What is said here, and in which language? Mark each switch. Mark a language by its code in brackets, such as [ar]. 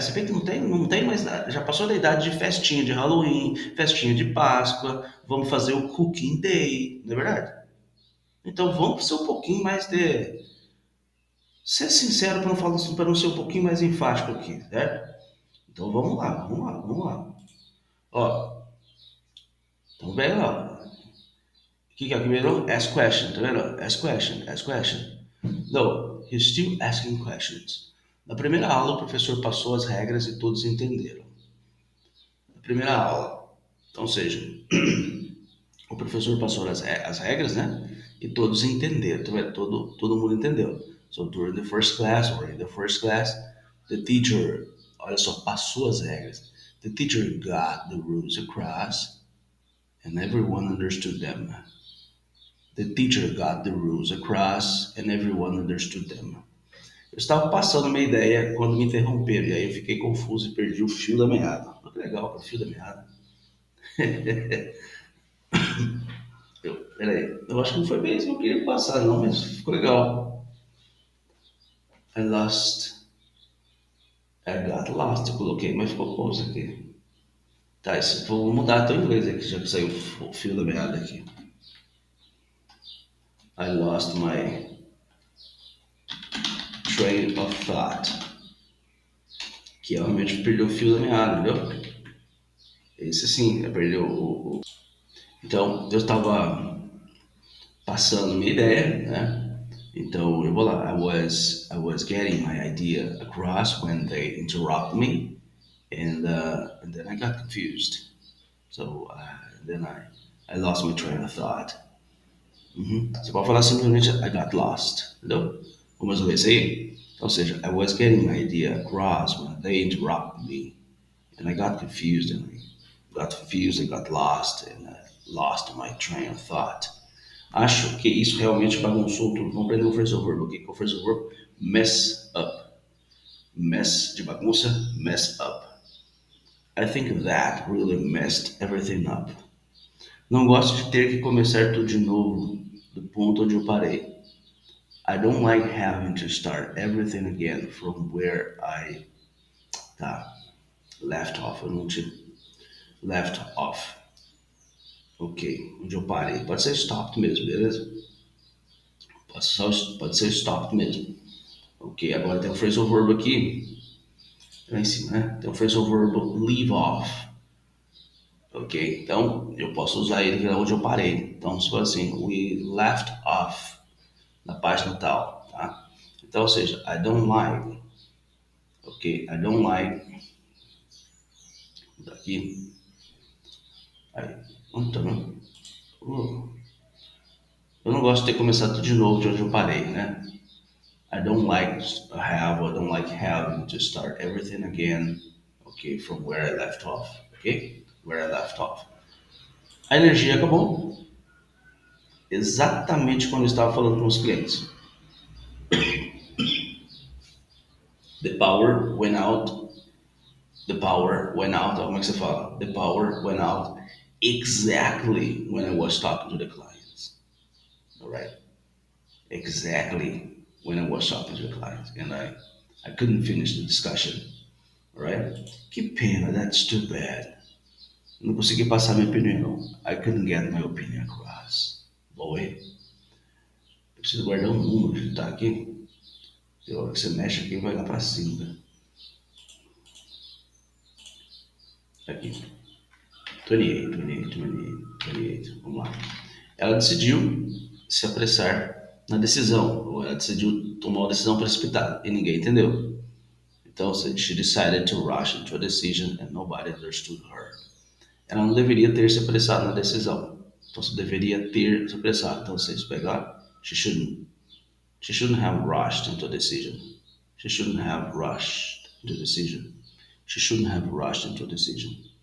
[pt] Você vê que não tem mais nada, já passou da idade de festinha de Halloween, festinha de Páscoa, vamos fazer o Cooking Day, não é verdade? Então vamos ser um pouquinho mais de. Ser sincero para não falar assim, para não ser um pouquinho mais enfático aqui, certo? Então vamos lá. Ó, então bem, ó. que é o que virou? [en] Ask question, [pt] tá vendo? [en] Ask question, ask question. No, he's still asking questions. [pt] Na primeira aula, o professor passou as regras e todos entenderam. Na primeira aula. Então, ou seja, o professor passou as regras, né? E todos entenderam, tá vendo? Todo mundo entendeu. [en] So, during the first class, or in the first class, the teacher, [pt] olha só, passou as regras. [en] The teacher got the rules across, and everyone understood them. The teacher got the rules across, and everyone understood them. [pt] Eu estava passando uma ideia quando me interromperam, e aí eu fiquei confuso e perdi o fio da meada. Olha que legal, o fio da meada. Peraí, eu acho que não foi bem isso que eu queria passar, não, mas ficou legal. [en] I lost, I got lost, [pt] eu coloquei, mas ficou bom isso aqui. Tá, isso, vou mudar até o inglês aqui, já que saiu o fio da meada aqui. [en] I lost my train of thought. [pt] Que realmente perdeu o fio da meada, entendeu? Esse sim, perdeu Então, eu estava passando minha ideia, né? Então, eu vou lá. [en] I was getting my idea across when they interrupt me, and then I got confused. So, then I lost my train of thought. Uhum. [pt] Você pode falar simplesmente [en] I got lost, [pt] entendeu? Vamos ver isso aí? [en] Ou seja, I was getting my idea across when they interrupted me, and I got confused, and got lost, and I lost my train of thought. [pt] Acho que isso realmente bagunçou tudo. Vamos aprender o phrasal verb. O que é o phrasal verb? Mess up. Mess de bagunça, mess up. [en] I think that really messed everything up. [pt] Não gosto de ter que começar tudo de novo, do ponto onde eu parei. [en] I don't like having to start everything again from where I [pt] tá, [en] left off. [pt] Eu não tinha left off. Ok, onde eu parei. Pode ser stopped mesmo, beleza? Pode ser stopped mesmo. Ok, agora tem o phrasal verb aqui, lá em cima, né? Tem o phrasal verb leave off. Ok, então eu posso usar ele onde eu parei. Então, se for assim, [en] we left off [pt] na página tal, tá? Então, ou seja, [en] I don't like, ok, I don't like, [pt] daqui, aí, tá vendo? Eu não gosto de ter começado tudo de novo de onde eu parei, né? [en] I don't like having to start everything again, okay, from where I left off, okay? Where I left off. [pt] A energia acabou exatamente quando eu estava falando com os clientes. [en] The power went out. The power went out. [pt] Como é que você fala? [en] The power went out exactly when I was talking to the clients. All right? Exactly when I was talking to the clients. And I couldn't finish the discussion. All right? [pt] Que pena, [en] that's too bad. [pt] Não consegui passar minha opinião. [en] I couldn't get my opinion across. [pt] Boy, eu preciso guardar um número que tá aqui. E a hora que você mexe aqui, vai lá pra cima. Aqui. 28, 28, 28, 28. Vamos lá. Ela decidiu se apressar na decisão. Ou ela decidiu tomar uma decisão precipitada. E ninguém entendeu. [en] Então, she decided to rush into a decision and nobody understood her. [pt] Ela não deveria ter se apressado na decisão. Então, você deveria ter se apressado. Então, vocês pegar, [en] she shouldn't have rushed into a decision. She shouldn't have rushed into a decision. She shouldn't have rushed into a decision.